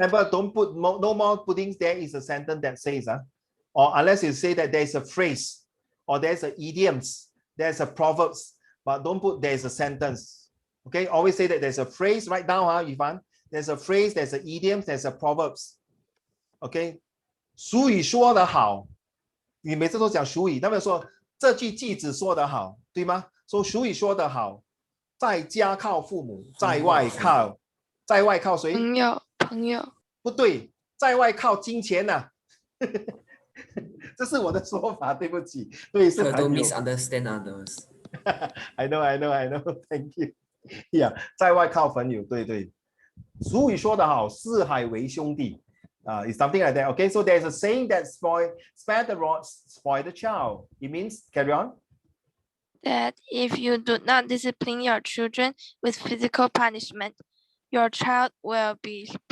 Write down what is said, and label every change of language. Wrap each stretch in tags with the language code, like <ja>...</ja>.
<en>Remember, don't put no more puddings. There is a sentence that says, or unless you say that there's a phrase, or there's a idioms, there's a proverbs, but don't put there's a sentence. Okay, always say that there's a phrase. Write down, Yifan. There's a phrase, there's an idiom, there's a proverbs.</en> <zh>Okay, 俗语说得好，你每次都讲俗语，他们说这句句子说得好，对吗？说俗语说得好，在家靠父母，在外靠谁？朋友。不对，在外靠金钱呐、这是我的说法，对不起。对，是朋友。</zh> <en>Don't misunderstand others. I know. Thank you.</en> <zh>Yeah， 在外靠朋友，对。俗语说得好，四海为兄弟。</zh> <en>It's something like that. Okay, so there's a saying that spare the rod, spoil the child. It means, carry on. That if you do not discipline your children with physical punishment, your child will be</en>